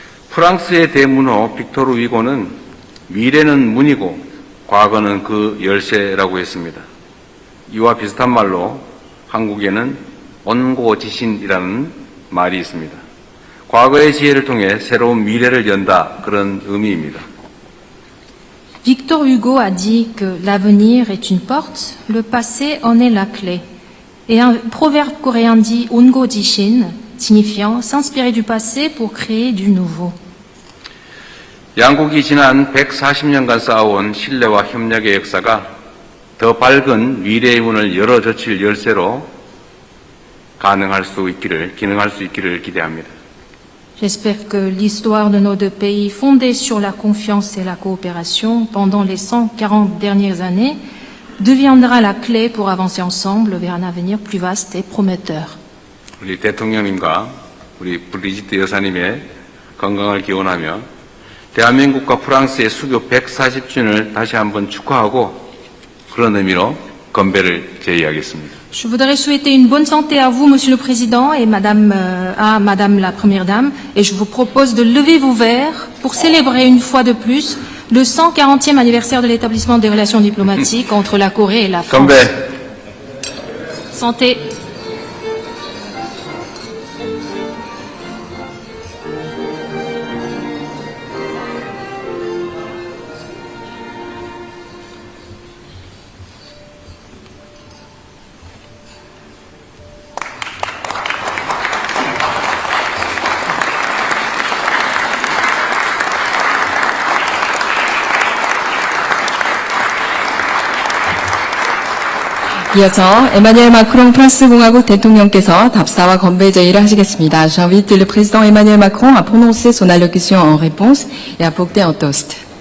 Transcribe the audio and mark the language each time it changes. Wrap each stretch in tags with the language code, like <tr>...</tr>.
<ko>프랑스의 대문호 빅토르 위고는 미래는 문이고 과거는 그 열쇠라고 했습니다. 이와 비슷한 말로 한국에는 온고지신이라는 말이 있습니다. 과거의 지혜를 통해 새로운 미래를 연다, 그런 의미입니다.</ko> <fr>Victor Hugo a dit que l'avenir est une porte, le passé en est la clé. Et un proverbe coréen dit Ongo Jishin, signifiant s'inspirer du passé pour créer du nouveau.</fr> <ko>양국이 지난 140년간 쌓아온 신뢰와 협력의 역사가 더 밝은 미래의 문을 열어젖힐 열쇠로 기능할 수 있기를 기대합니다.</ko> <fr>J'espère que l'histoire de nos deux pays, fondée sur la confiance et la coopération pendant les 140 dernières années, deviendra la clé pour avancer ensemble vers un avenir plus vaste et prometteur.</fr> <ko>우리 대통령님과 우리 브리지트 여사님의 건강을 기원하며 대한민국과 프랑스의 수교 140주년을 다시 한번 축하하고 그런 의미로 건배를 제의하겠습니다.</ko> <fr>Je voudrais souhaiter une bonne santé à vous, Monsieur le Président, et à Madame la Première Dame, et je vous propose de lever vos verres pour célébrer une fois de plus le 140e anniversaire de l'établissement des relations diplomatiques entre la Corée et la France.</fr> <ko>건배!</ko> <fr>Santé.</fr> <ko>이어서 에마뉘엘 마크롱 프랑스 공화국 대통령께서 답사와 건배 제의를 하시겠습니다.</ko> <fr>J'invite le président Emmanuel Macron à prononcer son allocution en réponse et à porter un toast.</fr>